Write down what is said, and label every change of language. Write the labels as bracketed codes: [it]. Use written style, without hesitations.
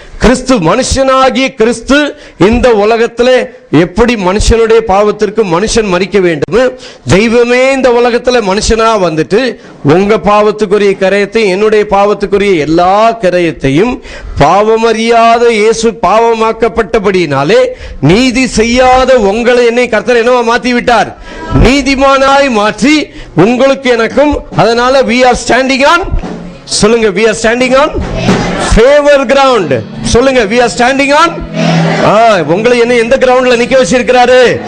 [ta] கிறிஸ்து, மனுஷனாகிய கிறிஸ்து இந்த உலகத்திலே எப்படி மனுஷனுடைய பாவத்திற்கு மனுஷன் மரிக்க வேண்டும், தெய்வமே இந்த உலகத்துல மனுஷனா வந்துட்டு உங்க பாவத்துக்குரிய கரையத்தை, என்னுடைய பாவத்துக்குரிய எல்லா கரையத்தையும் பாவமறியாத இயேசு பாவமாக்கப்பட்டபடினாலே நீதி செய்யாத உங்களை என்னை கர்த்தர் என்னவா மாற்றி விட்டார்? நீதிமானாய் மாற்றி உங்களுக்கு எனக்கும். [en] அதனால we are standing on, சொல்லுங்க, we are standing on favor ground. [ta] சொல்லுங்க, [en] we are standing on, [ta] உங்களை என்ன எந்த கிரவுண்ட்ல நிக்க வச்சிருக்கிறாரு?